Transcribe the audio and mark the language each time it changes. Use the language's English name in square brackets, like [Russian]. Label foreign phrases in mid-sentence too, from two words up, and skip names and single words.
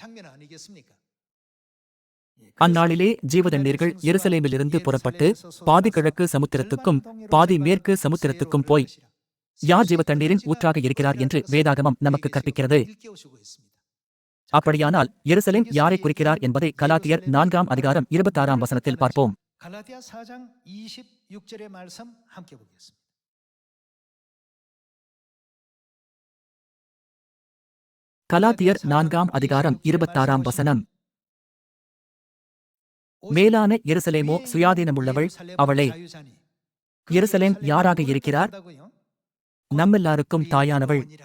[Tamil] அந்நாளிலே ஜீவ தண்ணீர்கள் எருசலேமிலிருந்து புறப்பட்டு பாதி கிழக்கு சமுத்திரத்துக்கும் பாதி மேற்கு சமுத்திரத்துக்கும் போய் யார் ஜீவ தண்ணீரின் ஊற்றாக இருக்கிறார் என்று வேதாகமம் நமக்கு கற்பிக்கிறது. அப்படியானால் எருசலேம் யாரை குறிக்கிறார் என்பதை கலாத்தியர் 4ஆம் அதிகாரம் 26ஆம் வசனத்தில் பார்ப்போம். [Korean] 갈라디아 4장 26절의 말씀 함께 보겠습니다. [Tamil] கலாத்தியர் 4ஆம் அதிகாரம் 26ஆம் வசனம். மேலான எருசலேமோ சுயாதீனமுள்ளவள், அவளே. எருசலேம் யாராக இருக்கிறார்? நம்மெல்லாருக்கும் தாயானவள்.